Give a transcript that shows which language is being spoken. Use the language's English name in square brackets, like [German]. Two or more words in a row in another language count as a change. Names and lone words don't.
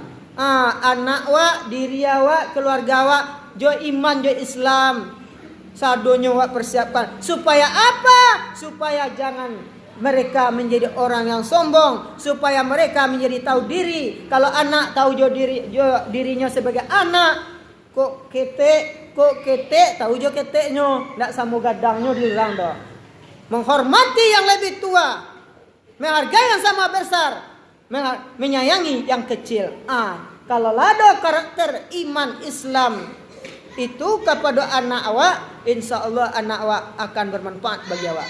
[Minangkabau] Anak wa, diri wa, keluarga wa, jo iman, jo Islam, sadonya wa persiapkan. [Indonesian] Supaya apa? Supaya jangan mereka menjadi orang yang sombong, supaya mereka menjadi tahu diri. Kalau anak tahu dirinya sebagai anak, [Minangkabau] kok ketek, tahu jo keteknya, ndak samo gadangnya di orang dah. [Indonesian] Menghormati yang lebih tua, menghargai yang sama besar, menyayangi yang kecil. Kalau ada karakter iman Islam itu kepada anak awak, [Arabic] insya Allah [Indonesian] anak awak akan bermanfaat bagi awak.